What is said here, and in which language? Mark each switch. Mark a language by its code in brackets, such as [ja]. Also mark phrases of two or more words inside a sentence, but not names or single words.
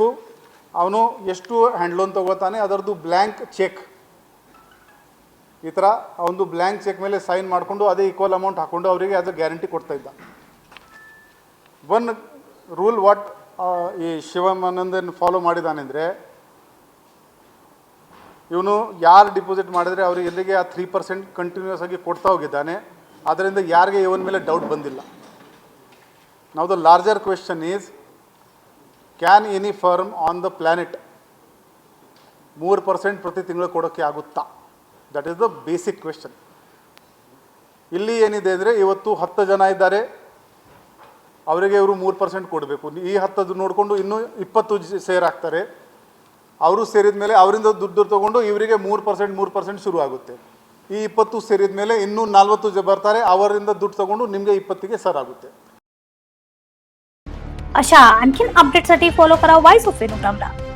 [kn] ಅವನು ಎಷ್ಟು [en] hand loan [kn] ತೊಗೋತಾನೆ ಅದರದ್ದು [en] blank cheque, [kn] ಈ ಥರ ಒಂದು [en] blank cheque [kn] ಮೇಲೆ ಸೈನ್ ಮಾಡಿಕೊಂಡು ಅದೇ [en] equal amount [kn] ಹಾಕ್ಕೊಂಡು ಅವರಿಗೆ ಅದು ಗ್ಯಾರಂಟಿ ಕೊಡ್ತಾ ಇದ್ದ. [en] one rule what [kn] ಈ ಶಿವಮಾನಂದನ್ ಫಾಲೋ ಮಾಡಿದಾನೆಂದರೆ, ಇವನು ಯಾರು ಡಿಪಾಸಿಟ್ ಮಾಡಿದರೆ ಅವ್ರಿಗೆ ಎಲ್ಲಿಗೆ ಆ 3% ಕಂಟಿನ್ಯೂಸ್ ಆಗಿ ಕೊಡ್ತಾ ಹೋಗಿದ್ದಾನೆ. ಅದರಿಂದ ಯಾರಿಗೆ ಇವನ ಮೇಲೆ ಡೌಟ್ ಬಂದಿಲ್ಲ. [en] Now the larger question is, can any firm on the planet [kn] 3% ಪ್ರತಿ ತಿಂಗಳು ಕೊಡೋಕ್ಕೆ ಆಗುತ್ತಾ? [en] That is the basic question. [kn] ಇಲ್ಲಿ ಏನಿದೆ ಅಂದರೆ, ಇವತ್ತು 10 ಜನ ಇದ್ದಾರೆ, ಅವರಿಗೆ ಇವರು 3% ಕೊಡಬೇಕು. ಈ 10 ನೋಡಿಕೊಂಡು ಇನ್ನೂ 20 ಸೇರಾಗ್ತಾರೆ. ಅವರು ಸೇರಿದ ಮೇಲೆ ಅವರಿಂದ ದುಡ್ಡು ತೊಗೊಂಡು ಇವರಿಗೆ 3% ಶುರು ಆಗುತ್ತೆ. ಈ 20 ಸೇರಿದ ಮೇಲೆ ಇನ್ನೂ 40 ಬರ್ತಾರೆ, ಅವರಿಂದ ದುಡ್ಡು ತೊಗೊಂಡು ನಿಮಗೆ 20ಗೆ ಸರ್ ಆಗುತ್ತೆ. [mr] अशा आणखीन अपडेटसाठी फॉलो करा वॉइस ऑफ वेणू